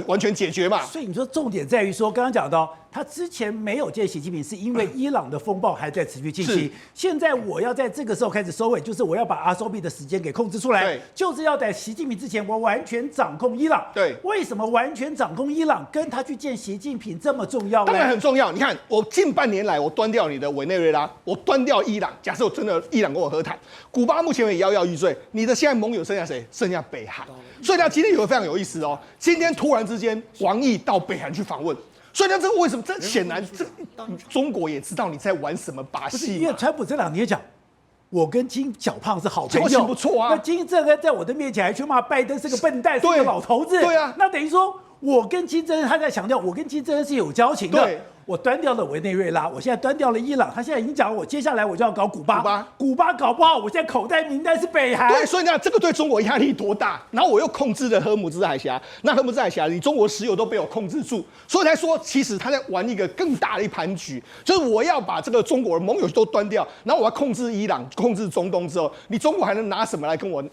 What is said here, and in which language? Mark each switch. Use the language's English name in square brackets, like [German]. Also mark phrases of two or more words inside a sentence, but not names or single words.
[Chinese] 所以你說重點在於說，剛剛講到他之前沒有見習近平，是因為伊朗的風暴還在持續進行。現在我要在這個時候開始收尾，就是我要把阿收比的時間給控制出來，就是要在習近平之前，我完全掌控伊朗。對，為什麼完全掌控伊朗跟他去見習近平這麼重要呢？當然很重要。你看，我近半年來，我端掉你的委內瑞拉，我端掉伊朗。假設我真的伊朗跟我和談，古巴目前也搖搖欲墜，你的現在盟友剩下誰？剩下北韓。所以呢，今天有個非常有意思哦，今天突然之間，王毅到北韓去訪問。所以呢，這個為什麼？這顯然，中國也知道你在玩什麼把戲。因為川普這兩天講，我跟金小胖是好朋友，交情不錯啊。那金正恩在我的面前還去罵拜登是個笨蛋，是個老頭子。對啊，那等於說我跟金正恩，他在強調我跟金正恩是有交情的。对。我端掉了委內瑞拉，我現在端掉了伊朗，他現在已經講我接下來我就要搞古巴，古巴搞不好，我現在口袋名單是北韓。對，所以呢，這個對中國壓力多大？然後我又控制了荷姆茲海峽，那荷姆茲海峽，你中國石油都被我控制住，所以才說，其實他在玩一個更大的一盤局，就是我要把這個中國的盟友都端掉，然後我要控制伊朗，控制中東之後，你中國還能拿什麼來跟我